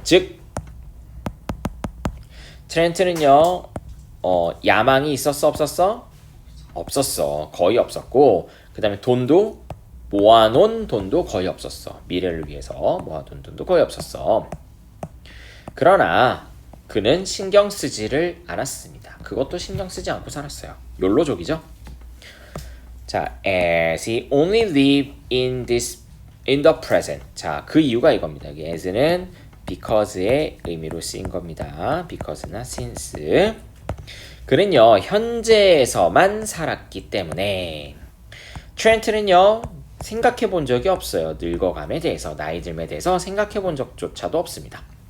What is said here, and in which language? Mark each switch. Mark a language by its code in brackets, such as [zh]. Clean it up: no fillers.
[ko] 즉, 트렌트는요, 야망이 있었어, 없었어? 없었어. 거의 없었고, 그 다음에 돈도 모아놓은 돈도 거의 없었어. 미래를 위해서 모아둔 돈도 거의 없었어. 그러나 그는 신경 쓰지를 않았습니다. 그것도 신경 쓰지 않고 살았어요. 욜로족이죠. [en] 자, as he only lived in the present. [ko] 자, 그 이유가 이겁니다. as는 because의 의미로 쓰인 겁니다. because나 since. 그는요, 현재에서만 살았기 때문에 트렌트는요, 생각해 본 적이 없어요. 늙어감에 대해서, 나이 들에 대해서 생각해 본 적조차도 없습니다.